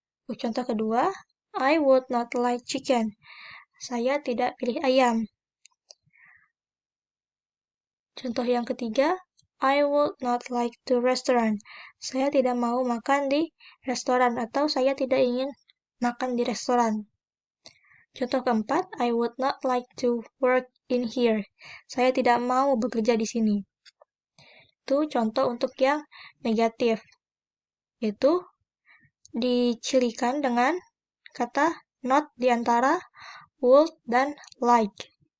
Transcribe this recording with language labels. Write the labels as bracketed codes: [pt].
[id] Contoh kedua, [en] I would not like chicken. [id] Saya tidak pilih ayam. Contoh yang ketiga, [en] I would not like to restaurant. [id] Saya tidak mau makan di restoran atau saya tidak ingin makan di restoran. Contoh keempat, [en] I would not like to work in here. [id] Saya tidak mau bekerja di sini. Itu contoh untuk yang negatif. Itu dicirikan dengan kata not di antara would dan like.